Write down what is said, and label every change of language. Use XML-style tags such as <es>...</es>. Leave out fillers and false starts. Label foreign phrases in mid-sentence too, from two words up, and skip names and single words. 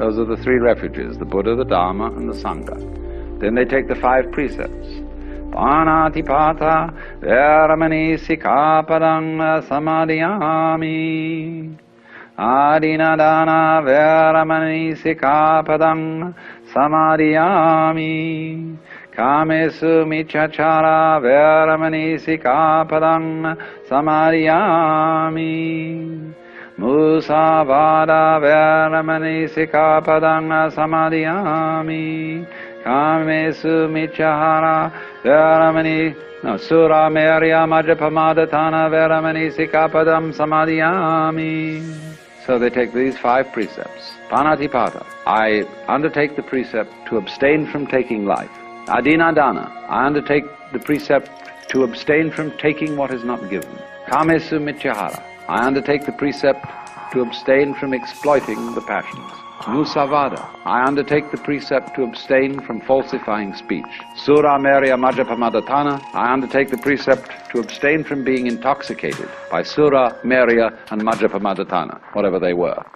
<en>Those are the 3 refuges, the Buddha, the Dharma, and the Sangha. Then they take the 5 precepts.</en> <pi>Panatipata veramani sikkhapadang samadhiyami. Adinadana veramani sikkhapadang samadhiyami. Kamesu miccachara veramani sikkhapadang samadhiyami. Musavada veramani sikkhapadang samadhiyami. Kamesu miccahara veramani sura merya majjapamadhatana veramani sikkhapadam samadhiyami.</pi> <en>So they take these 5 precepts. Panatipata, I undertake the precept to abstain from taking life. Adinadana, I undertake the precept to abstain from taking what is not given.</en> <pi>Kamesu miccahara,</pi> <en>I undertake the precept to abstain from exploiting the passions. Musavada, I undertake the precept to abstain from falsifying speech.</en> <pi>Sura merya majjapamadhatana,</pi> <en>I undertake the precept to abstain from being intoxicated by</en> <pi>sura, merya,</pi> <en>and majjapamadhatana, whatever they were.</en>